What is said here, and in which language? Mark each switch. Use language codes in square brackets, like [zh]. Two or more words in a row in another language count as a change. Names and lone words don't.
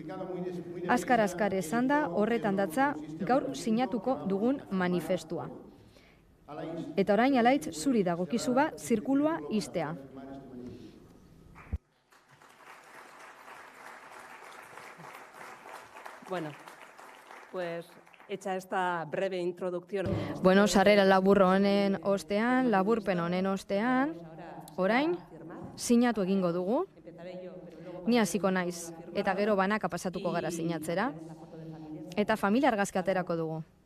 [eu] Azkar esanda horretan datza gaur sinatuko dugun manifestua. Eta orain Alaitz zuri dagokizu ba zirkulua ixtea. [es] Bueno, pues hecha esta breve introducción. [eu] Bueno, sarrera labur honen ostean, laburpen honen ostean, orain, sinatu egingo dugu. Ni hasiko naiz, eta gero banaka pasatuko gara sinatzera. Eta familia argazki aterako dugu.